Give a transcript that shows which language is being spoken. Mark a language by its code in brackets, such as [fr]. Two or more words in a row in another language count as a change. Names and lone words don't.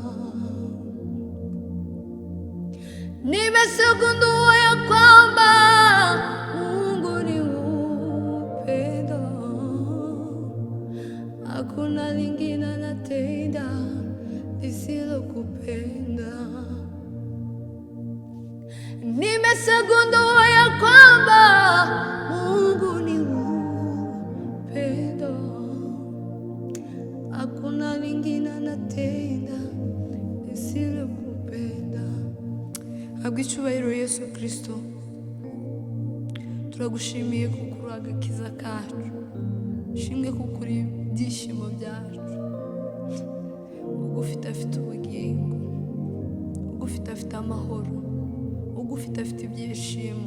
[sw] Nimegundua ya kwamba Mungu ni upendo, hakuna lingine anatenda lisilokupenda. Nimegundua ya kwamba Mungu ni upendo, hakuna lingine anatenda lisilokupenda. [rw] Habwa icyubahiro Yesu Kristo, turagushimiye kuko uri agakiza kacu, shimwe kuko uri ibyishimo byacu. Ugufite afite ubugingo, ugufite afite amahoro, ugufite afite ibyishimo.